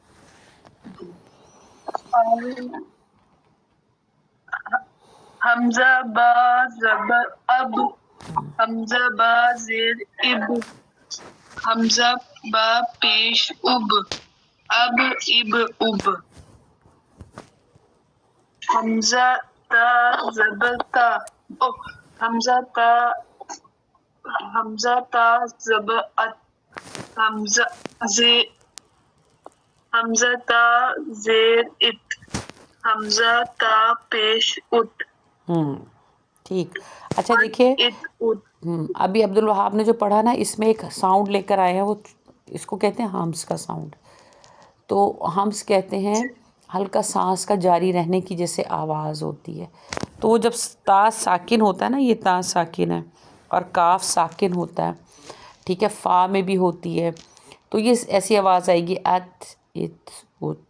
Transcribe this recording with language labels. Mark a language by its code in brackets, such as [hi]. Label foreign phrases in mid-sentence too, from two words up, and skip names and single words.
[ur] حمزہ با زبر اب، حمزہ با زیر اب، حمزہ با پیش اب، اب اب اب. حمزہ تا زبر تا، حمزہ تا زبر ات، حمزہ زی حمزہ تا زیر ات حمزہ تا پیش ات ٹھیک. اچھا دیکھیے ات ات ابھی عبدالوہاب نے جو پڑھا نا اس میں ایک ساؤنڈ لے کر آئے ہیں، وہ اس کو کہتے ہیں ہمس کا ساؤنڈ. تو ہمس کہتے ہیں ہلکا سانس کا جاری رہنے کی جیسے آواز ہوتی ہے. تو وہ جب تا ساکن ہوتا ہے نا، یہ تا ساکن ہے اور کاف ساکن ہوتا ہے، ٹھیک ہے، فا میں بھی ہوتی ہے، تو یہ ایسی آواز آئے گی ات ات ات.